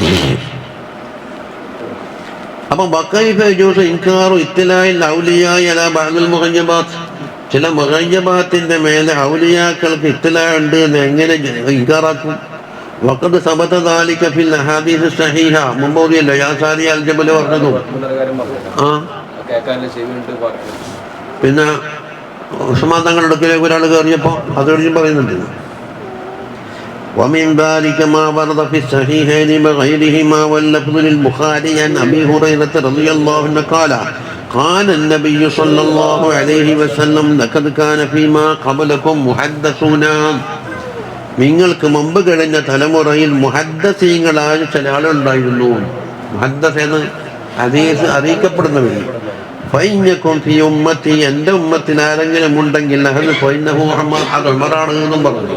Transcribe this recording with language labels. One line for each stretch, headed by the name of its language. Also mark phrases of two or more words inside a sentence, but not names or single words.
Malayalam: അപ്പം
Arabic: وكيف يجوز إنكار اطلاع الأولياء على بعض المغيبات,
Malayalam: ചില മുഗയ്യബാത്തിന്റെ മേലെ ഔലിയാക്കൾക്ക് ഇത്തിലാ ഉണ്ട് എന്ന് എങ്ങനെ ഇൻകാറാക്കും?
Arabic: وقد ثبت ذلك في الأحاديث الصحيحة.
Malayalam: മുമ്പ് ഓതിയല്ലോ
Arabic: يا سارية الجبل
Malayalam: പറഞ്ഞതു. പിന്നെ ഉസ്മാൻ തങ്ങളുടെ അടുക്കലേക്ക് ഒരാൾ കയറിയപ്പോൾ അത് കഴിഞ്ഞ് പറയുന്നുണ്ട്.
Arabic: ومن ذلك ما ورد في الصحيحين وغيرهما واللفظ للبخاري عن أبي هريرة رضي الله عنه قال قال النبي صلى الله عليه وسلم لقد كان فيما قبلكم محدثون.
Malayalam: നിങ്ങൾക്ക് മുമ്പ് കഴിഞ്ഞ തലമുറയിൽ മുഹദ്ദസീങ്ങളായ ചില ആളുണ്ടായിരുന്നു. മുഹദ്ദസ് എന്ന് ഹദീസ് അറിയിക്കപ്പെടുന്നവർ.
Arabic: فإن يك في أمتي,
Malayalam: എൻ്റെ ഉമ്മത്തിൽ ആരെങ്കിലും ഉണ്ടെങ്കിൽ അത്
Arabic: فإنه عمر,
Malayalam: അത് ഉമറാണ് എന്നും പറഞ്ഞു.